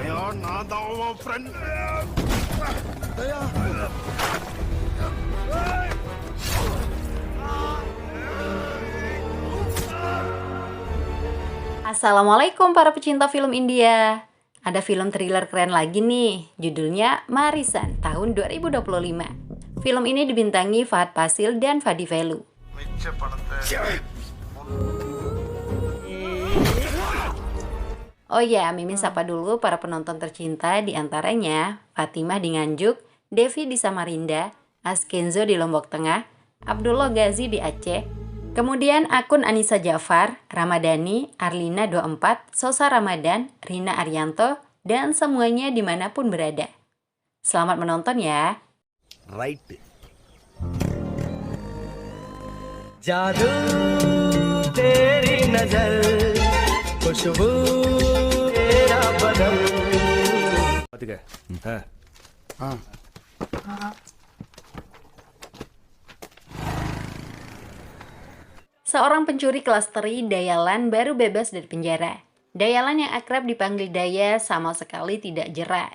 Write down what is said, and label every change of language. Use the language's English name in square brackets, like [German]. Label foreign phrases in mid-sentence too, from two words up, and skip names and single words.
[Tamil] நான் தான் உன் friend. [Indonesian] Assalamualaikum para pecinta film India. Ada film thriller keren lagi nih, judulnya Marisan tahun 2025. Film ini dibintangi Fahad Fazil dan Fadi Velu. [Tamil] மிச்ச பணத்தை [Indonesian] Oh ya, Mimin sapa dulu para penonton tercinta, di antaranya Fatimah di Nganjuk, Devi di Samarinda, Askenzo di Lombok Tengah, Abdullah Ghazi di Aceh, kemudian akun Anissa Jafar, Ramadhani, Arlina 24, Sosa Ramadan, Rina Arianto, dan semuanya dimanapun berada. Selamat menonton ya. [Hindi] ரைட்டு जादू तेरी नजर खुशबू तेरा बदन பாத்துக்க [Indonesian] Seorang pencuri kelas teri Dayalan baru bebas dari penjara. Dayalan yang akrab dipanggil Daya sama sekali tidak jera.